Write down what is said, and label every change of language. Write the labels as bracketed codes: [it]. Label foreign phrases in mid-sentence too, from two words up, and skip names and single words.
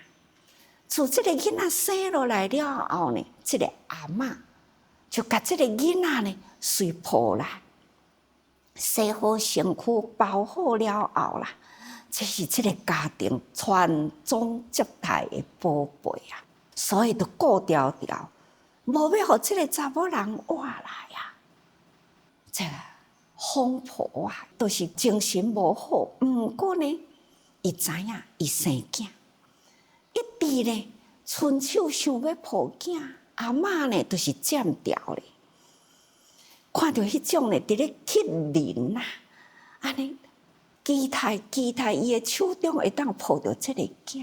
[nan] 自这个囡仔生落来了后呢，这个阿嬷就甲这个囡仔呢随抱来，洗好身躯，包好了后啦，这是这个家庭传宗接代的宝贝啊，所以就顾条条，无要互这个查某人活来啊。这个疯婆啊，都是精神无好，毋过呢，伊知影伊生囝。一直呢，伸手想要抱囝，阿嬷呢，就是占掉咧。看到迄种呢，伫咧乞人呐，安尼期待伊的手中会当抱着这个囝。